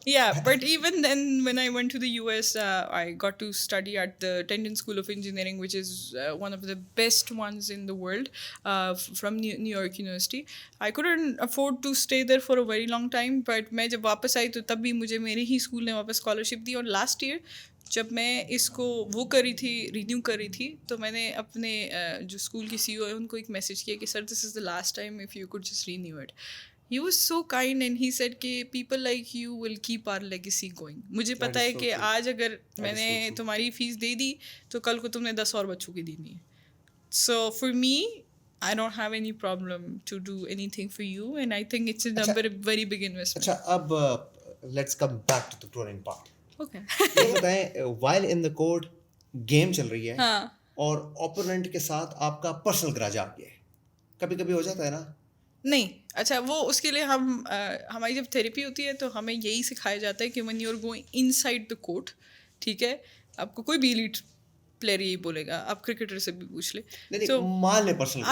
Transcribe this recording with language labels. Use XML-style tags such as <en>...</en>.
<en>Yeah, but even then when I went to the US, I got to study at the Tendon School of Engineering, which is one of the best ones in the world, from New York University. I couldn't afford to stay there for a very long time, but</en> <ur>میں جب واپس آئی تو تب بھی مجھے میرے ہی school نے واپس اسکالرشپ دی. اور لاسٹ ایئر جب میں اس کو وہ کری تھی رینیو کری تھی تو میں نے اپنے جو اسکول کی سی او ہے ان کو ایک میسیج کیا کہ سر</ur> <en>This is the last time if you could just renew it. He was so kind and he said کہ people like you will keep our legacy going.</en> <ur>مجھے پتہ ہے کہ آج اگر میں نے تمہاری فیس دے دی تو کل کو تم نے 10 اور بچوں کی دینی ہے.</ur> <en>So for me, I don't have any problem to do anything for you and I think it's a very big investment.</en> <ur>اچھا اب</ur> <en>let's come back to the trolling part. Okay.</en> <ur>یہ بتائیں</ur> <en>while in the court</en> <ur>game چل رہی ہے اور opponent کے ساتھ آپ کا پرسنل گراج آ گیا ہے, کبھی کبھی ہو جاتا ہے نا؟ نہیں. اچھا وہ اس کے لیے ہماری جب تھیراپی ہوتی ہے تو ہمیں یہی سکھایا جاتا ہے کہ</ur> <en>when you are going inside the court,</en> <ur>ٹھیک ہے, آپ کو کوئی بھی ایلیٹ پلیئر یہی بولے گا, آپ کرکٹر سے بھی پوچھ لیں تو مان لیں پرسنل.</ur>